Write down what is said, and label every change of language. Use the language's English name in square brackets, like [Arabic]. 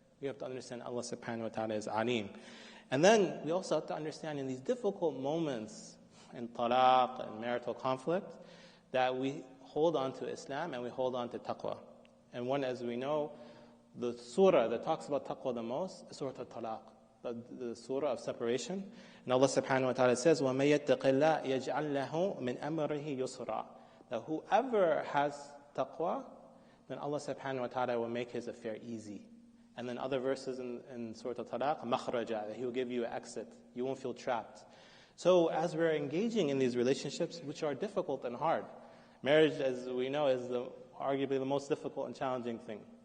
[English] We have to understand Allah subhanahu wa ta'ala is Alim. And then we also have to understand in these difficult moments, in talaq and marital conflict, that we hold on to Islam and we hold on to taqwa. And one, as we know, the surah that talks about taqwa the most is Surah al-Talaq, the surah of separation. And Allah subhanahu wa ta'ala says, [Arabic] وَمَن يَتَّقِ اللَّهَ يَجْعَلْ لَهُ مِنْ أَمْرِهِ يُسْرًا. [English] That whoever has taqwa, then Allah subhanahu wa ta'ala will make his affair easy. And then other verses in Surah al-Talaq, مَخْرَجًا, that He will give you an exit. You won't feel trapped. So as we're engaging in these relationships, which are difficult and hard, marriage, as we know, is arguably the most difficult and challenging thing.